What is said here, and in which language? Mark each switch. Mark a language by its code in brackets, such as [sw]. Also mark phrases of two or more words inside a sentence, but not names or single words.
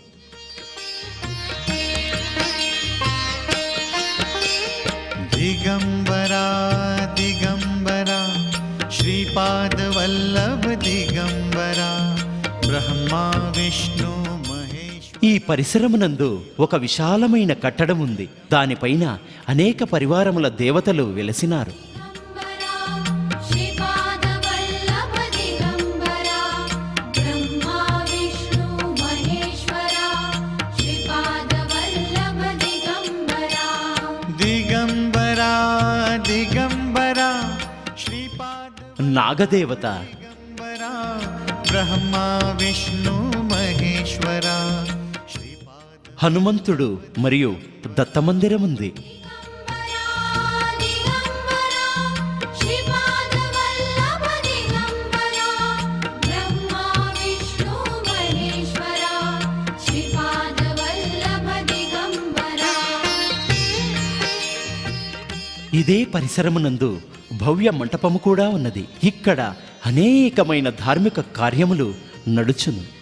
[mr] दिगंबरा दिगंबरा श्रीपाद वल्लभ दिगंबरा ब्रह्मा विष्णु महेश्वरा. [te] ఈ పరిసరమునందు ఒక విశాలమైన కట్టడం ఉంది. దానిపైన అనేక పరివారముల దేవతలు వెలసినారు. [mr] श्रीपाद वल्लभ दिगंबरा ब्रह्मा विष्णु महेश्वरा श्रीपाद वल्लभ दिगंबरा. दिगंबरा दिगंबरा श्रीपाद [te] నాగదేవత, [mr] दिगंबरा ब्रह्मा विष्णु महेश्वरा. [te] హనుమంతుడు మరియు దత్తమందిరం ఉంది. [mr] दिगंबरा श्रीपाद वल्लभ दिगंबरा ब्रह्मा विष्णु महेश्वरा श्रीपाद वल्लभ दिगंबरा. [te] ఇదే పరిసరమునందు భవ్య మంటపము కూడా ఉన్నది. ఇక్కడ అనేకమైన ధార్మిక కార్యములు నడుచును.